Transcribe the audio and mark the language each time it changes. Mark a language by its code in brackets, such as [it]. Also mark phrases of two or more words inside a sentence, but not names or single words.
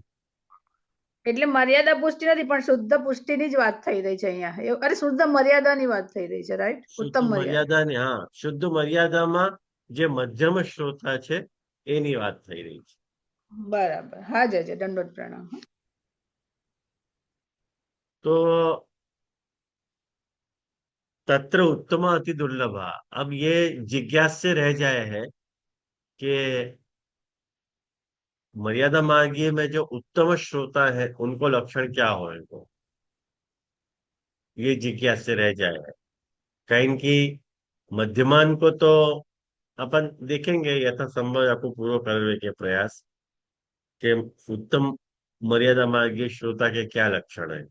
[gu] એટલે મર્યાદા પુષ્ટિ નથી પણ શુદ્ધ પુષ્ટિની જ વાત થઈ રહી છે અહીંયા. અરે શુદ્ધ મર્યાદાની વાત થઈ રહી છે, રાઈટ? શુદ્ધ ઉત્તમ મર્યાદા. મર્યાદાને, હા, શુદ્ધ મર્યાદામાં જે મધ્યમ શ્રોતા છે એની વાત થઈ રહી છે. બરાબર, હા જજે દંડવત પ્રણામ. [sa] तो तत्र उत्तम अति दुर्लभा। [hi] अब ये जिज्ञास से रह जाए है कि मर्यादा मार्गीय में जो उत्तम श्रोता है उनको लक्षण क्या होगा, ये जिज्ञास से रह जाए है। कहीं की मध्यमान को तो अपन देखेंगे यथासंभव आपको पूरा करने के प्रयास कि उत्तम मर्यादा मार्गीय श्रोता के क्या लक्षण है।